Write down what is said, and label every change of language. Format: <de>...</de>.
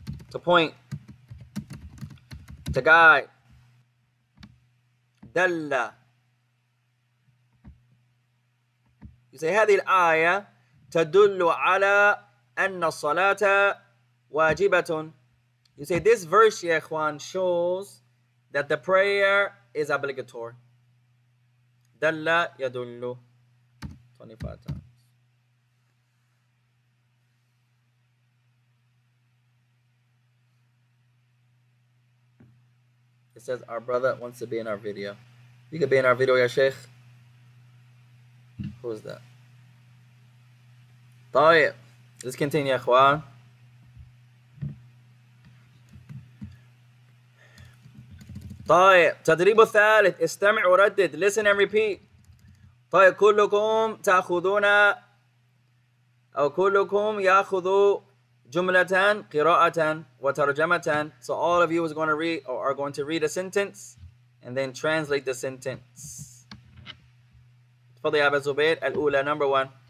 <en>To point. To guide.</en> <ar>دل.</ar> <en>You say</en> <ar>هذه الآية تدل على أن الصلاة واجبة.</ar> <en>You say this verse,</en> <ar>يا إخوان,</ar> <en>shows that the prayer is obligatory.</en> <ar>دل يدل</ar> <en>25 times. It says our brother wants to be in our video. You could be in our video, ya Sheikh. Who's that?</en> <ar>طيب.</ar> <en>Let's continue</en> <ar>يا إخوان. طيب. تدريب الثالث. استمع وردد.</ar> <en>Listen and repeat.</en> <ar>طيب. كلكم تأخذون أو كلكم يأخذ جملة قراءة وترجمة.</ar> <en>So all of you is going to read or are going to read a sentence and then translate the sentence.</en> <ar>تفضل يا أبا زبير. الأولى</ar> <en>number 1.</en>